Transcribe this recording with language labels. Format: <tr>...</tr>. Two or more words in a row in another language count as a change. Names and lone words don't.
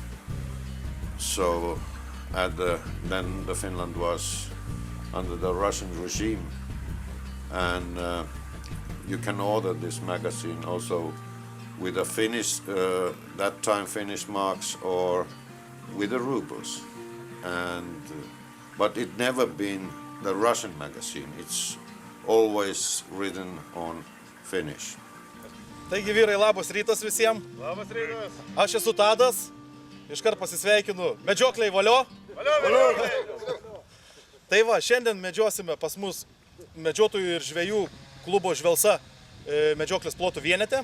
<en>So then the Finland was under the Russian regime, and you can order this magazine also with a Finnish, that time Finnish marks or with the rubles. But it never been the Russian magazine. It's always written on Finnish.</en> <lt>Taigi vyrai, labas rytas visiems. Labas rytas. Aš esu Tadas, iškart pasisveikinu. Medžiokliai valio. Valio. Tai va, šiandien medžiosime pas mus medžiotojų ir žvejų klubo Žvelsa medžioklės plotų vienete.</lt>